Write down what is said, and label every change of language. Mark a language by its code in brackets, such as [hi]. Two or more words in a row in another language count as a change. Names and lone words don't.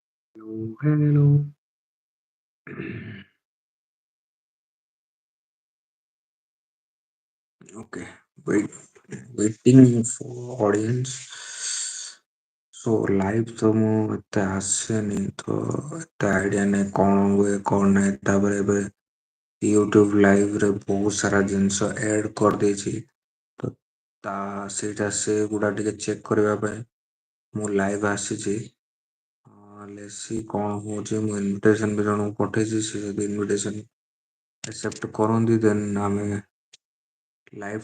[en] Hello, hello. Okay, wait, waiting for audience. [or] So ଲାଇଭ୍ ତ ମୁଁ ଏତେ ଆସେନି ତ ଏତେ ଆଇଡ଼ିଆ ନାହିଁ କ'ଣ ହୁଏ କ'ଣ ନାହିଁ ତାପରେ ଏବେ ୟୁଟ୍ୟୁବ୍ ଲାଇଭ୍ରେ ବହୁତ ସାରା ଜିନିଷ ଆଡ୍ କରିଦେଇଛି ତ ତା ସେଇଟା ସେଗୁଡ଼ା ଟିକେ ଚେକ୍ କରିବା ପାଇଁ ମୁଁ ଲାଇଭ୍ ଆସିଛି ଲେସି କ'ଣ ହେଉଛି ମୁଁ ଇନଭିଟେସନ୍ ବି ଜଣଙ୍କୁ ପଠେଇଛି ସେ ଯଦି [en] invitation accept [or] କରନ୍ତି ଦେନ୍ ଆମେ ଲାଇଭ୍